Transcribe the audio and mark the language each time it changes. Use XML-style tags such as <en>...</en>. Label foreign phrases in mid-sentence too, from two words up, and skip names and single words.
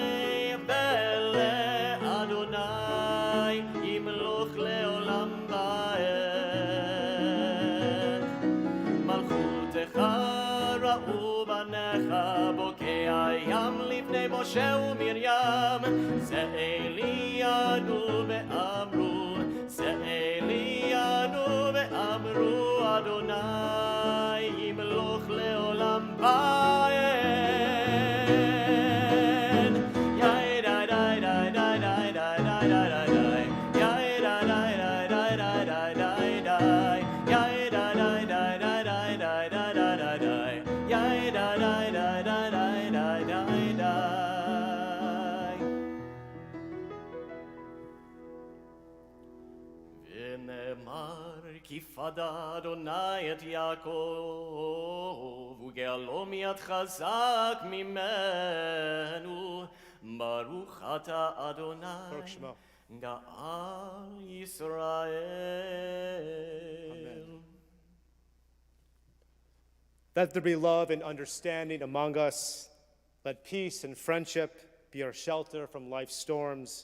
<he>ראו בניך בוקע ים לפני משה ומרים, זה אלינו ואמרו, זה אלינו ואמרו, אדוני ימלוך לעולם ועד. יאי די די די די די די די די די, יאי די די די די די די די, יאי די די די די די די כי פדה אדוני את יעקב, וגאלו מיד חזק ממנו. ברוך אתה אדוני, ברוך שמו. גאל ישראל.</he> <en>Amen. Let there be love and understanding among us. Let peace and friendship be our shelter from life's storms.</en>